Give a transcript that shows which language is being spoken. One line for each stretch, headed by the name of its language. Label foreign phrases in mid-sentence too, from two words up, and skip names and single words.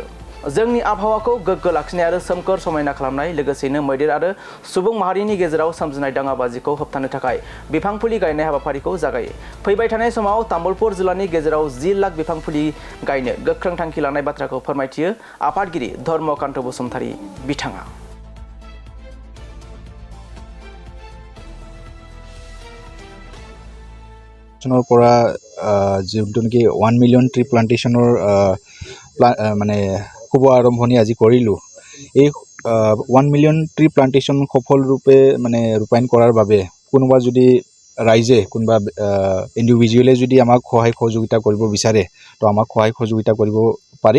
Bodo: जोंनि आबहावाखौ गोग्गो लाखिनाय आरो सोमखोर समायना खालामनाय लोगोसेनो मैदेर आरो सुबुं माहारिनि गेजेराव सोमजिनाय दाङाबाजिखौ होबथानो थाखाय बिफां फुलि गायनाय हाबाफारिखौ जागायो। फैबाय थानाय समाव तामुलपुर जिल्लानि गेजेराव 10 लाख बिफां फुलि गायनो गोख्रों थांखि लानाय बाथ्राखौ फोरमायथियो आफादगिरि धर्मकान्त बसुमतारी बिथाङा।
Assamese: পৰা যোনটো নেকি 1
English: million tree plantation
Assamese: মানে শুভ আৰম্ভণি আজি কৰিলোঁ। এই 1
English: million tree plantation
Assamese: সফলৰূপে মানে ৰূপায়ণ কৰাৰ বাবে কোনোবা যদি ৰাইজে কোনোবা ইণ্ডিভিজুৱেলে যদি আমাক সহায় সহযোগিতা কৰিব বিচাৰে তো আমাক সহায় সহযোগিতা কৰিব পাৰে।